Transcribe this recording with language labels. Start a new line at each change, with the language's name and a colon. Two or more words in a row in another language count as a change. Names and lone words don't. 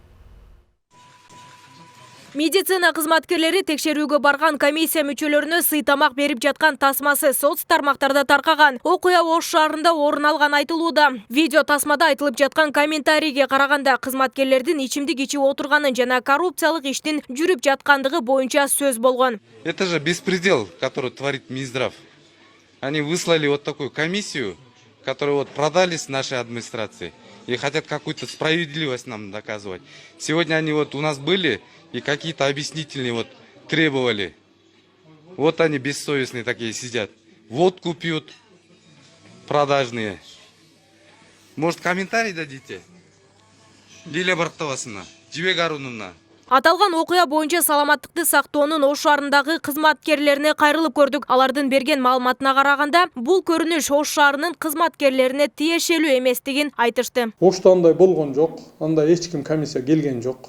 Kyrgyz: Медицина кызматкерлери текшерүүгө барган комиссия мүчөлөрүнө сый тамак берип жаткан тасмасы соц тармактарда таркаган. Окуя Ош шаарында орун алган айтылууда. Видео тасмада айтылып жаткан комментарийге караганда кызматкерлердин ичимдик ичип отурганын жана коррупциялык иштин жүрүп жаткандыгы боюнча сөз болгон.
Russian: Это же беспредел, который творит Минздрав. Они выслали вот такую комиссию, которую вот продались нашей администрации и хотят какую-то справедливость нам доказывать. Сегодня они вот у нас были и какие-то объяснительные вот требовали. Вот они бессовестные такие сидят. Водку пьют, продажные. Может, комментарий дадите? Лилия Бартовасовна, Жибек Аруновна.
Kyrgyz: Аталган окуя боюнча саламаттыкты сактоонун Ош шаарындагы кызматкерлерине кайрылып көрдүк. Алардын берген маалыматына караганда, бул көрүнүш Ош шаарынын кызматкерлерине тиешелүү эместигин айтышты. Ошто андай болгон жок, андай эч ким комиссия келген жок.